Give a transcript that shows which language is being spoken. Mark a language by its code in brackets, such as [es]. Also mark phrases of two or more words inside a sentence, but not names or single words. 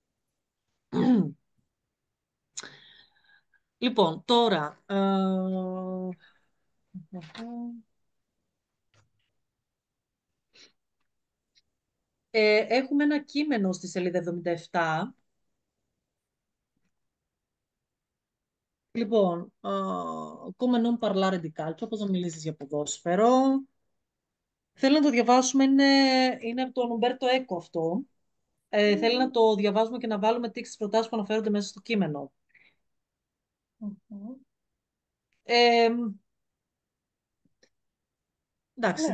[el] Λοιπόν, τώρα, έχουμε ένα κείμενο στη σελίδα 77. Λοιπόν, [it] come non parlare di calcio, [el] πώς να μιλήσεις για ποδόσφαιρο. Θέλω να το διαβάσουμε, είναι από τον Ουμπέρτο Έκο αυτό. Θέλει να το διαβάσουμε και να βάλουμε τίξεις προτάσεις που αναφέρονται μέσα στο κείμενο. Μμμ. Ε, εντάξει,